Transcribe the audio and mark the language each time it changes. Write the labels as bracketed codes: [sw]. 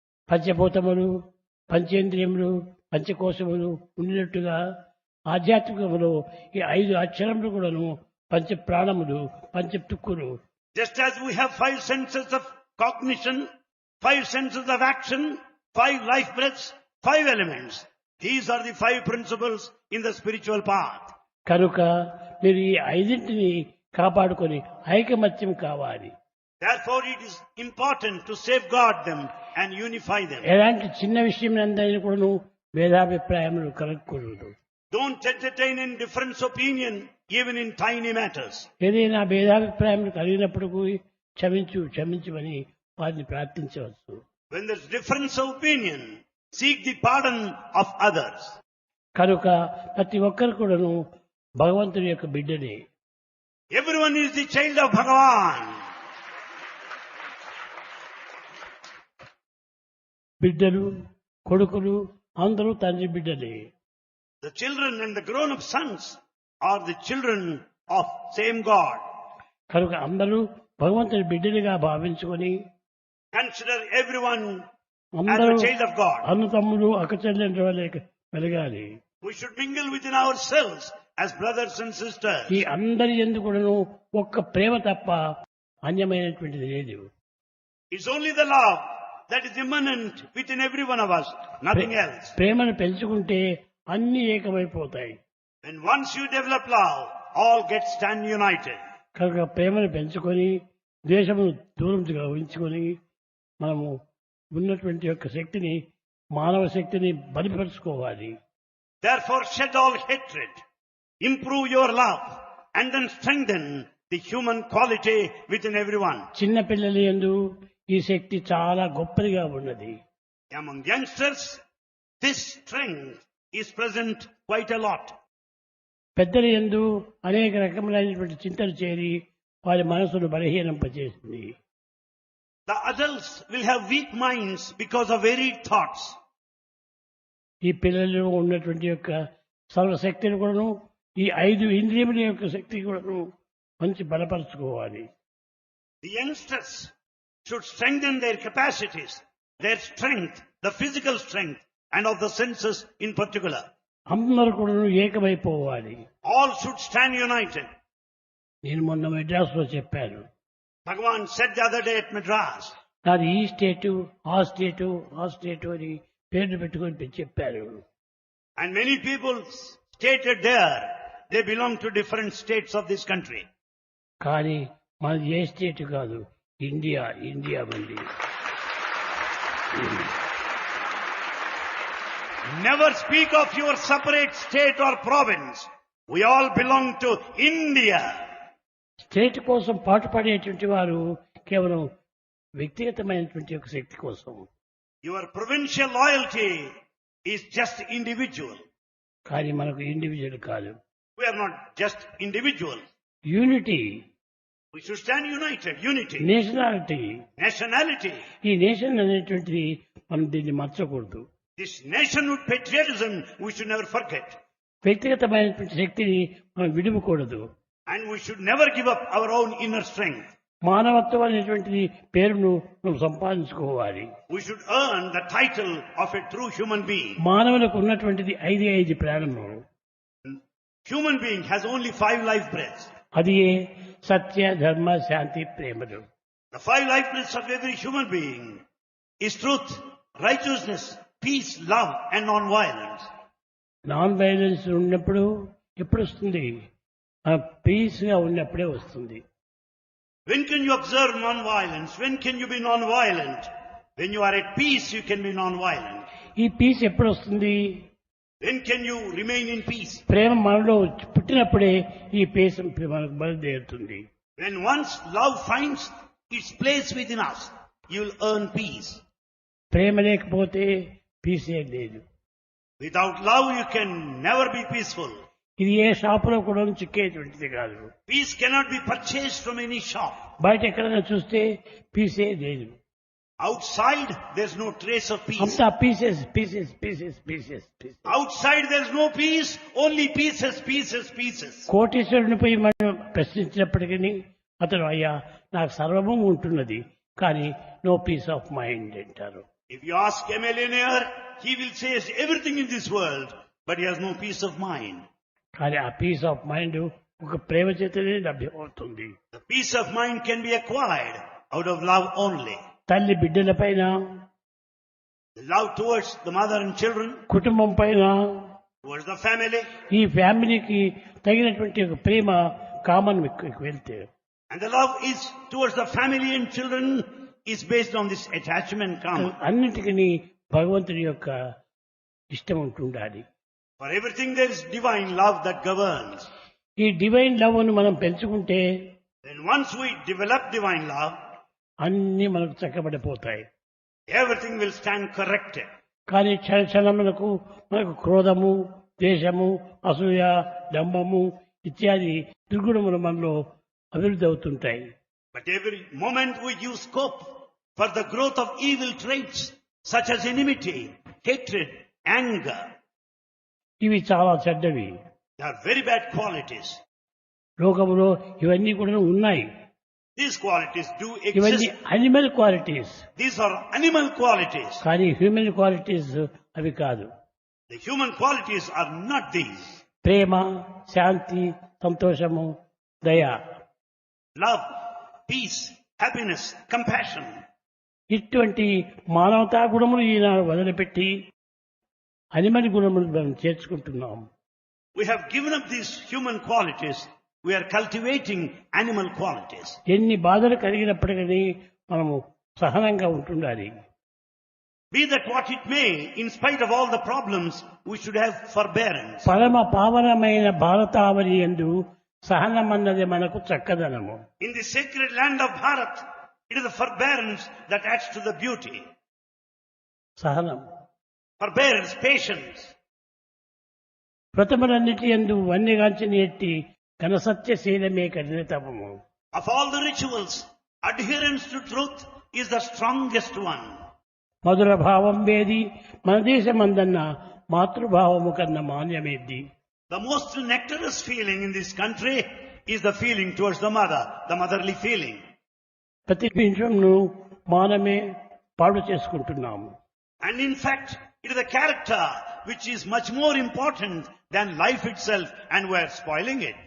[te] పంచభూతములు, పంచేంద్రియములు, పంచకోశములు ఉండినట్టుగా ఆధ్యాత్మికములు ఈ 5 అక్షరములు కూడాను పంచ ప్రాణములు, పంచ తుక్కులు. [en] Just as we have 5 senses of cognition, 5 senses of action, 5 life breaths, 5 elements. These are the 5 principles in the spiritual path. [te] కనుక మీరు ఈ 5ంటిని కాపాడుకొని ఐకమత్యం కావాలి. [en] Therefore it is important to safeguard them and unify them. [te] ఎలాంటి చిన్న విషయం అందరినీ కూడాను భేదాభిప్రాయములు కలగకూడదు. [en] Don't entertain any difference opinion even in tiny matters. [te] ఏదైనా భేదాభిప్రాయం కలిగినప్పుడు క్షమించమని వారిని ప్రార్థించవచ్చు. [en] When there's difference of opinion, seek the pardon of others. [te] కనుక ప్రతి ఒక్కరు కూడాను భగవంతుని యొక్క బిడ్డనే. [en] Everyone is the child of Bhagavan. [te] బిడ్డలు, కొడుకులు అందరూ తండ్రి బిడ్డలే. [en] The children and the grown-up sons are the children of same God. [te] కనుక అందరూ భగవంతుని బిడ్డలుగా భావించుకొని [en] Consider everyone as [te] అందరూ [en] a child of God. [te] అన్నతమ్ములు అక్కచెల్లెండ్ల వలె మెలగాలి. [en] We should mingle within ourselves as brothers and sisters. [te] ఈ అందరి యందు కూడాను ఒక్క ప్రేమ తప్ప అన్యమైనటువంటిది లేదు. [en] It's only the love that is immanent within every one of us, nothing else. [te] ప్రేమను పెంచుకుంటే అన్ని ఏకమైపోతాయి. [en] When once you develop love, all get stand united. [te] కనుక ప్రేమను పెంచుకొని ద్వేషమును దూరంగా ఉంచుకొని మనము ఉన్నటువంటి యొక్క శక్తిని, మానవ శక్తిని బలపరుచుకోవాలి. [en] Therefore shed all hatred, improve your love, and then strengthen the human quality within everyone. [te] చిన్న పిల్లల యందు ఈ శక్తి చాలా గొప్పదిగా ఉన్నది. [en] Among youngsters, this strength is present quite a lot. [te] పెద్దల యందు అనేక రకములైనటువంటి చింతలు చేరి వారి మనసును బలహీనంపజేసింది. [en] The adults will have weak minds because of varied thoughts. [te] ఈ పిల్లల్లో ఉన్నటువంటి యొక్క సర్వశక్తిని కూడాను, ఈ 5 ఇంద్రియముల యొక్క శక్తి కూడాను మంచి బలపరుచుకోవాలి. [en] The youngsters should strengthen their capacities, their strength, the physical strength, and of the senses in particular. [te] అందరూ కూడాను ఏకమైపోవాలి. [en] All should stand united. [te] నేను మొన్న మెడ్రాస్లో చెప్పాను. [en] Bhagavan said the other day at Madras, [te] నాది ఈ స్టేటు, ఆ స్టేటు, ఆ స్టేటు అని పేర్లు పెట్టుకొని చెప్పారు. [en] and many people stated there they belong to different states of this country. [te] కానీ మనది ఏ స్టేట్ కాదు, ఇండియా. ఇండియా మంది. [en] Never speak of your separate state or province. We all belong to India. [te] State కోసం పాటుపడేటువంటి వారు కేవలం వ్యక్తిగతమైనటువంటి ఒక శక్తి కోసం. [en] Your provincial loyalty is just individual. [te] కానీ మనకు ఇండివిజువల్ కాదు. [en] We are not just individuals. Unity, We should stand united. Unity. Nationality. Nationality. [te] ఈ నేషన్ అనేటువంటిది మనం దీన్ని మర్చకూడదు. [en] This nationhood patriotism we should never forget. [te] వ్యక్తిగతమైనటువంటి శక్తిని మనం విడువకూడదు. [en] And we should never give up our own inner strength. [te] మానవత్వం అనేటువంటిది పేరును మనం సంపాదించుకోవాలి. [en] We should earn the title of a true human being. [te] మానవులకు ఉన్నటువంటిది 5 ప్రాణము. [en] Human being has only 5 life breaths. [te] అది సత్య, ధర్మ, శాంతి, ప్రేమలు. [en] The 5 life breaths of every human being is truth, righteousness, peace, love, and non-violence. [te] Non violence ఉన్నప్పుడు ఎప్పుడు వస్తుంది? Piece గా ఉన్నప్పుడే వస్తుంది. [en] When can you observe non-violence? When can you be non-violent? When you are at peace, you can be non-violent. [te] ఈ piece ఎప్పుడు వస్తుంది? [en] When can you remain in peace? [te] ప్రేమ మనలో పుట్టినప్పుడే ఈ పీస్ మనకు బయలుదేరుతుంది. [en] When once love finds its place within us, you will earn peace. [te] ప్రేమ లేకపోతే పీసే లేదు. [en] Without love, you can never be peaceful. [te] ఇది ఏ షాపులో కూడా చిక్కేటువంటిది కాదు. [en] Peace cannot be purchased from any shop. [te] బయట ఎక్కడైనా చూస్తే పీసే లేదు. [en] Outside, there's no trace of peace. అంతా pieces pieces pieces pieces pieces. Outside, there's no peace, only pieces, pieces, pieces. [te] కోటీశ్వరుని పోయి మనం ప్రశ్నించినప్పటికీ అతను అయ్యా నాకు సర్వము ఉంటున్నది కానీ [en] no peace of mind [te] అంటారు. [en] If you ask a millionaire, he will say everything in this world, but he has no peace of mind. [te] కానీ ఆ [en] peace of mind [te] ఒక ప్రేమ చేతనే లభ్యమవుతుంది. [en] The peace of mind can be acquired out of love only. [te] తల్లి బిడ్డల పైన, [en] The love towards the mother and children, [te] కుటుంబం పైన, [en] towards the family, [te] ఈ ఫ్యామిలీకి తగినటువంటి ఒక ప్రేమ కామన్ వెళ్తే, [en] and the love is towards the family and children is based on this attachment common. [te] అన్నిటికీ భగవంతుని యొక్క ఇష్టం ఉంటుండాలి. [en] For everything there is divine love that governs. [te] ఈ [en] divine love [te] ను మనం పెంచుకుంటే [en] Then once we develop divine love, [te] అన్ని మనకు చక్కబడిపోతాయి. [en] everything will stand corrected. [te] కానీ క్షణములకు మనకు క్రోధము, ద్వేషము, అసూయ, డంబము ఇత్యాది దుర్గుణములు మనలో అభివృద్ధి అవుతుంటాయి. [en] But every moment we give scope for the growth of evil traits such as enmity, hatred, anger. [te] ఇవి చాలా చెడ్డవి. [en] They are very bad qualities. [te] లోకములో ఇవన్నీ కూడా ఉన్నాయి. [en] These qualities do [te] ఇవన్నీ [en] exist. Animal qualities. These are animal qualities. [te] కానీ [en] human qualities [te] అవి కాదు. [en] The human qualities are not these. [te] ప్రేమ, శాంతి, సంతోషము, దయ, [en] Love, peace, happiness, compassion. [te] ఇటువంటి మానవతా గుణములు ఈనాడు వదిలిపెట్టి అనిమల్ గుణములు మనం చేర్చుకుంటున్నాం. [en] We have given up these human qualities. We are cultivating animal qualities. [te] ఎన్ని బాధలు కలిగినప్పటికీ మనము సహనంగా ఉంటుండాలి. [en] Be that what it may, in spite of all the problems, we should have forbearance. [te] పరమ పావనమైన భారతావని యందు సహనమన్నది మనకు చక్కదనము. [en] In the sacred land of Bharat, it is the forbearance that adds to the beauty. [te] సహనం. [en] Forbearance, patience. [te] వ్రతములన్నిటి యందు వన్యగాంచిన ఎట్టి ఘనసత్యశీలమే కఠినతమము. [en] Of all the rituals, adherence to truth is the strongest one. [te] మధుర భావం వేది మన దేశమందన్న మాతృభావము కన్నా మాన్యమేది. [en] The most nectarous feeling in this country is the feeling towards the mother, the motherly feeling. [te] ప్రతి నిమిషంను మానమే పాడు చేసుకుంటున్నాము. [en] And in fact, it is the character which is much more important than life itself, and we are spoiling it.